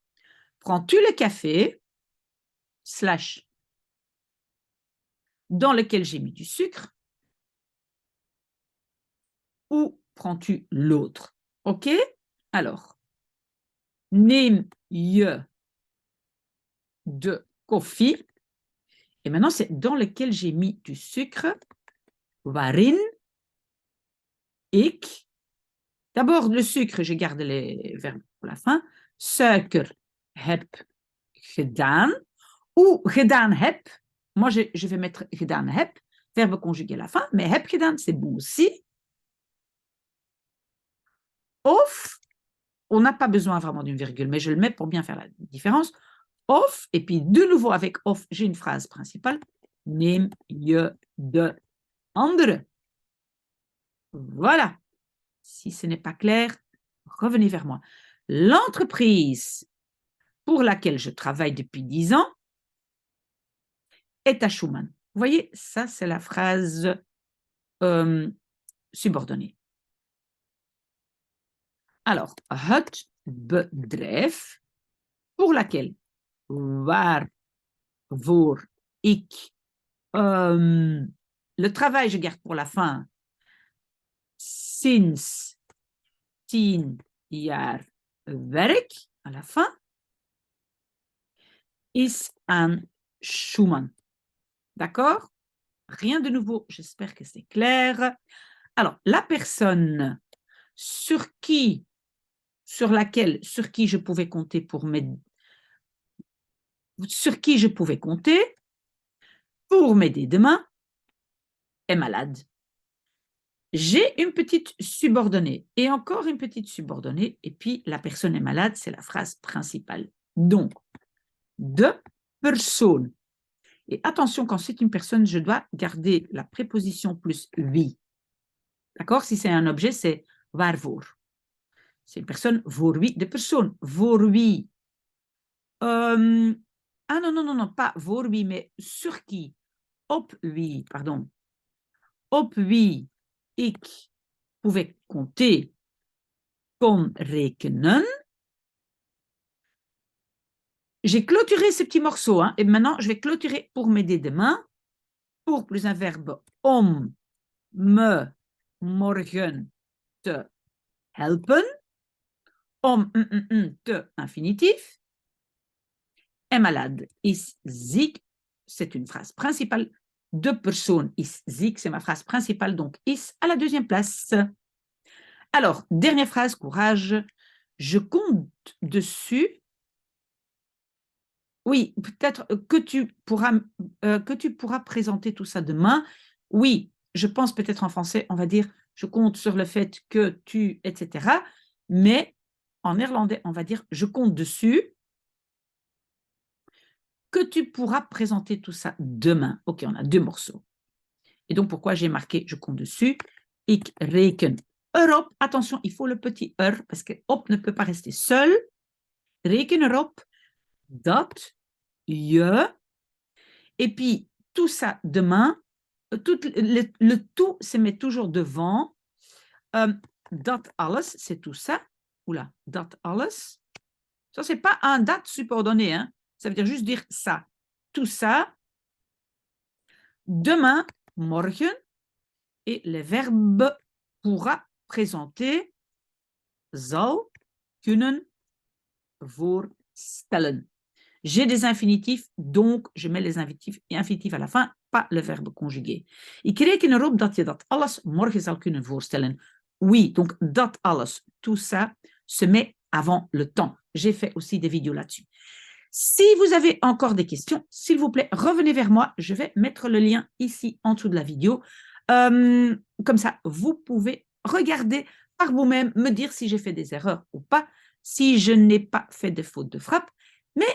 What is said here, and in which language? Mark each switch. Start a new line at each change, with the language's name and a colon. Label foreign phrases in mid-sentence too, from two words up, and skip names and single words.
French: Prends-tu le café slash dans lequel j'ai mis du sucre ou prends-tu l'autre? OK? Alors,
Dutch: neem je de koffie.
French: Et maintenant, c'est dans lequel j'ai mis du sucre.
Dutch: Waarin ik.
French: D'abord, le sucre, je garde les verbes pour la fin.
Dutch: Suiker heb gedaan. Ou gedaan heb.
French: Moi, je vais mettre
Dutch: gedaan heb,
French: verbe conjugué à la fin, mais
Dutch: heb gedaan,
French: c'est bon aussi. Of, on n'a pas besoin vraiment d'une virgule, mais je le mets pour bien faire la différence. Of, et puis de nouveau avec of, j'ai une phrase principale.
Dutch: Neem je de andere.
French: Voilà. Si ce n'est pas clair, revenez vers moi. L'entreprise pour laquelle je travaille depuis 10 ans est à Schumann. Vous voyez, ça, c'est la phrase subordonnée. Alors,
Dutch: het bedrijf
French: pour laquelle,
Dutch: waarvoor ik,
French: le travail, je garde pour la fin,
Dutch: sinds 10 jaar werk,
French: à la fin,
Dutch: is aan Schumann.
French: D'accord? Rien de nouveau, j'espère que c'est clair. Alors, la personne sur qui je pouvais compter pour m'aider demain est malade. J'ai une petite subordonnée et encore une petite subordonnée et puis la personne est malade, c'est la phrase principale. Donc, de persoon. Et attention, quand c'est une personne, je dois garder la préposition plus wie. D'accord? Si c'est un objet, c'est waarvoor. C'est une personne,
Dutch: voor wie, de persoon, voor wie.
French: Ah non, pas
Dutch: voor wie,
French: mais sur qui.
Dutch: Op wie, pardon. Op wie ik
French: pouvais compter,
Dutch: kon rekenen.
French: J'ai clôturé ce petit morceau, hein, et maintenant, je vais clôturer pour m'aider demain. Pour plus un verbe,
Dutch: om me morgen te helpen. Om te infinitif.
French: Est malade,
Dutch: is ziek,
French: c'est une phrase principale.
Dutch: De persoon is ziek,
French: c'est ma phrase principale, donc is à la deuxième place. Alors, dernière phrase, courage. Je compte dessus. Oui, peut-être que tu pourras présenter tout ça demain. Oui, je pense peut-être en français, on va dire, je compte sur le fait que tu, etc. Mais en néerlandais, on va dire, je compte dessus que tu pourras présenter tout ça demain. Ok, on a 2 morceaux. Et donc, pourquoi j'ai marqué je compte dessus?
Dutch: Ik reken erop.
French: Attention, il faut le petit parce que op ne peut pas rester seul.
Dutch: Reken erop dat je.
French: Et puis, tout ça demain, le tout se met toujours devant.
Dutch: Dat alles,
French: c'est tout ça. Oula,
Dutch: dat alles.
French: Ça, c'est pas un dat subordonné, hein. Ça veut dire juste dire ça. Tout ça. Demain, morgen. Et le verbe pourra présenter.
Dutch: zal kunnen voorstellen.
French: J'ai des infinitifs, donc je mets les infinitifs à la fin, pas le verbe conjugué.
Dutch: Ik reken erop dat je dat alles morgen zal kunnen voorstellen.
French: Oui, donc
Dutch: dat alles,
French: tout ça, se met avant le temps. J'ai fait aussi des vidéos là-dessus. Si vous avez encore des questions, s'il vous plaît, revenez vers moi. Je vais mettre le lien ici en dessous de la vidéo. Comme ça, vous pouvez regarder par vous-même, me dire si j'ai fait des erreurs ou pas, si je n'ai pas fait de faute de frappe.